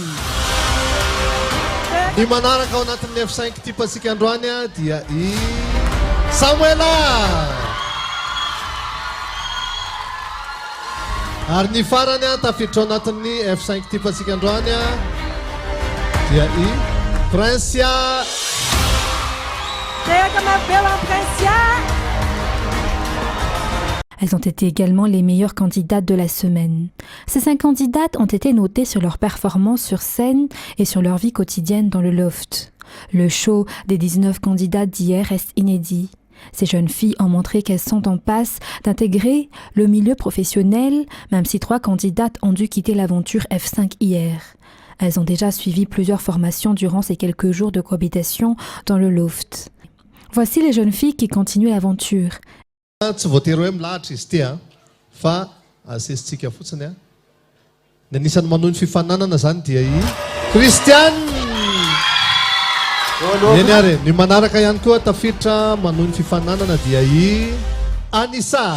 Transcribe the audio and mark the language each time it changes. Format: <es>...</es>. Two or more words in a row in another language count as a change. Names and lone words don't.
<mg>Ny manaraka ao anatin'ny F5 Type asika androany dia i Samuela. Ary ny farany tafiditra ao anatin'ny F5 Type asika androany dia i Princia.</mg> <fr>Elles ont été également les meilleures candidates de la semaine. Ces 5 candidates ont été notées sur leur performance sur scène et sur leur vie quotidienne dans le loft. Le show des 19 candidates d'hier reste inédit. Ces jeunes filles ont montré qu'elles sont en passe d'intégrer le milieu professionnel, même si 3 candidates ont dû quitter l'aventure F5 hier. Elles ont déjà suivi plusieurs formations durant ces quelques jours de cohabitation dans le loft. Voici les jeunes filles qui continuent l'aventure.</fr> <mg>Tsy voatery hoe milahatra izy ty fa asesitsika fotsiny ny anisan'ny manohy ny fifananana zany dia i Christiane. Eny ary ny manaraka ihany koa tafiditra manohy ny fifananana dia i Anissa.</mg>